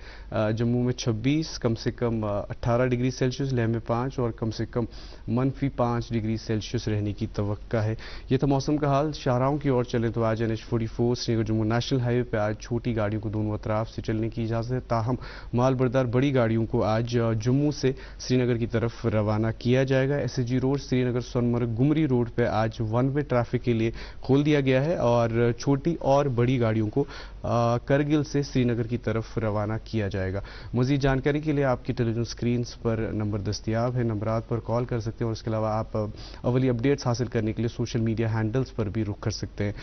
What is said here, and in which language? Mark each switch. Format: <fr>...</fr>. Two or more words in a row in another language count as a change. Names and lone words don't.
<ur>جموں میں 26 کم سے کم 18</ur> <en>degree Celsius</en> <ur>لیہ میں 5 اور کم سے کم -5</ur> <en>degree Celsius</en> <ur>رہنے کی توقع ہے. یہ تھا موسم کا حال. شاہراہوں کی اور چلیں تو آج NH44 سری نگر جموں</ur> <en>national highway</en> <ur>پہ آج چھوٹی گاڑیوں کو دونوں اطراف سے چلنے کی اجازت ہے تاہم مال بردار بڑی گاڑیوں کو آج جموں سے سری نگر کی طرف روانہ کیا جائے گا. SSG روڈ سری نگر سونمرگ گمری روڈ پہ آج</ur> <en>one way traffic</en> <ur>کے لیے کھول دیا گیا ہے اور چھوٹی اور بڑی گاڑیوں کو کرگل سے سری نگر کی طرف روانہ کیا جائے گا. مزید جانکاری کے لیے آپ کی</ur> <en>television screens</en> <ur>پر نمبر دستیاب ہے, نمبرات پر کال کر سکتے ہیں اور اس کے علاوہ آپ اولی اپڈیٹس حاصل کرنے کے لیے</ur> <en>social media handles</en> <ur>پر بھی رخ کر سکتے ہیں.</ur>